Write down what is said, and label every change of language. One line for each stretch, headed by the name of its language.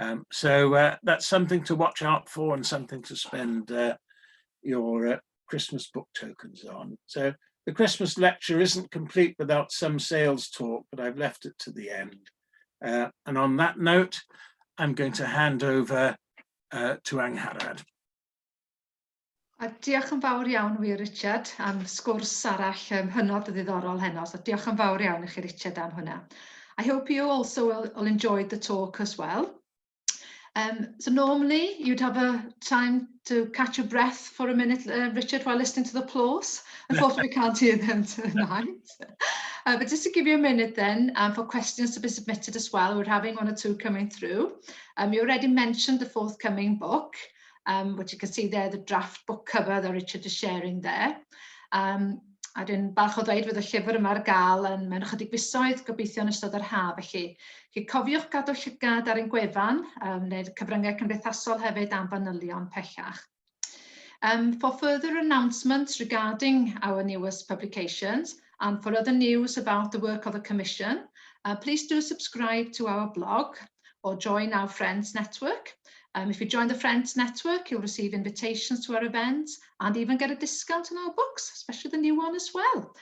English: So that's something to watch out for and something to spend your Christmas book tokens on. So the Christmas lecture isn't complete without some sales talk, but I've left it to the end. And on that note, I'm going to hand over to Angharad.
Welsh: Diolch yn fawr iawn wir, Richard, am sgwrs arall hynod o ddiddorol heno. So diolch yn fawr iawn i chi, Richard, am hwnna.
English: I hope you also will enjoy the talk as well. So normally you'd have a time to catch your breath for a minute, Richard, while listening to the applause. Unfortunately, we can't hear them tonight. But just to give you a minute then for questions to be submitted as well, we're having one or two coming through. You already mentioned the forthcoming book, which you can see there, the draft book cover that Richard is sharing there.
Welsh: A dwi'n balch o ddweud fydd y llyfr yma ar gael yn mewn ychydig fisoedd gobeithio yn ystod yr haf, felly cofiwch gadw llygad ar ein gwefan, neu cyfryngau cymdeithasol hefyd am fanylion pellach.
English: For further announcements regarding our newest publications and for other news about the work of the Commission, please do subscribe to our blog or join our Friends Network. If you join the Friends Network, you'll receive invitations to our events and even get a discount on our books, especially the new one as well.